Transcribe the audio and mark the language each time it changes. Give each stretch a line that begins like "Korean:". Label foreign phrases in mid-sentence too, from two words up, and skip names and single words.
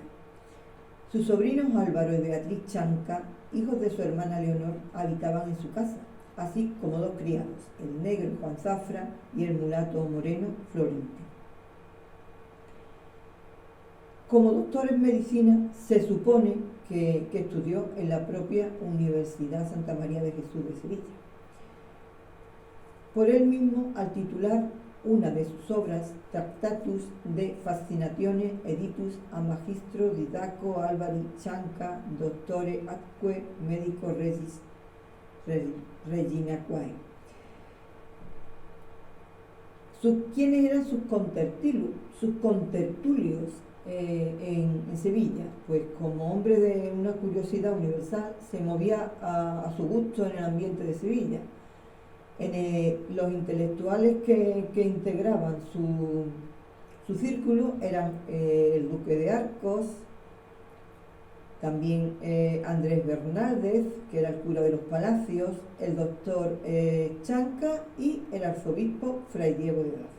Spanish: Sus sobrinos Álvaro y Beatriz Chanca, hijos de su hermana Leonor, habitaban en su casa, así como 2 criados, el negro Juan Zafra y el mulato moreno Florente. Como doctor en medicina, se supone que estudió en la propia Universidad Santa María de Jesús de Sevilla. Por él mismo, al titular una de sus obras, Tractatus de Fascinationes Editus a Magistro Didaco Álvari Chanca, Doctore atque Medico Regis Reginae. ¿Quiénes eran sus contertulios en Sevilla? Pues como hombre de una curiosidad universal, se movía a su gusto en el ambiente de Sevilla. Los intelectuales que integraban su círculo eran el duque de Arcos, también Andrés Bernaldez, que era el cura de los Palacios, el doctor Chanca y el arzobispo Fray Diego de Daza.